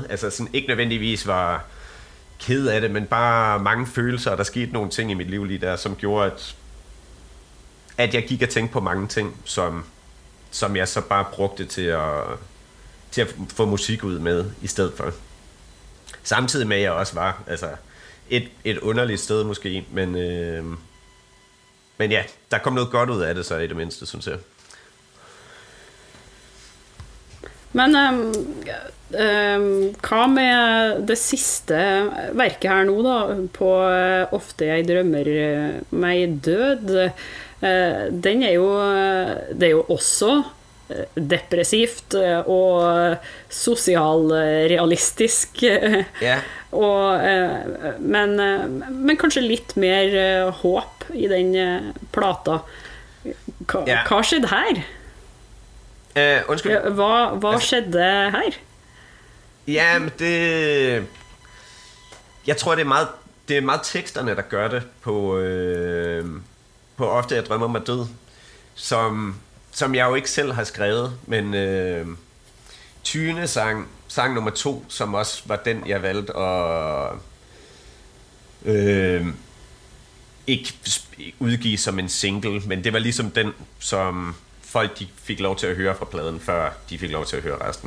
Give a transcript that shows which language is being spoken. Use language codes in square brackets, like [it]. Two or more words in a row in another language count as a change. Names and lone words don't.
[da] Altså sådan ikke nødvendigvis var ked af det, men bare mange følelser, og der skete nogle ting i mit liv lige der, som gjorde, at jeg gik og tænkte på mange ting, som jeg så bare brugte til at få musik ud med i stedet for. Samtidig med, at jeg også var et underligt sted måske, men ja, der kom noget godt ud af det så i det mindste, synes jeg. [no] Men hva med det siste verket her nå da, på Ofte jeg drømmer meg død? Den det er jo også depressivt og sosialrealistisk, men kanskje litt mer håp i den plata. Hva skjedde her? [da] Undskyld. [no] Hva skjedde her? [da] Ja, men jeg tror, det er meget teksterne, der gør det på Ofte jeg drømmer mig død, som jeg jo ikke selv har skrevet, men Tyne sang nummer 2, som også var den, jeg valgte at ikke udgive som en single, men det var ligesom den, som folk de fik lov til at høre fra pladen, før de fik lov til at høre resten.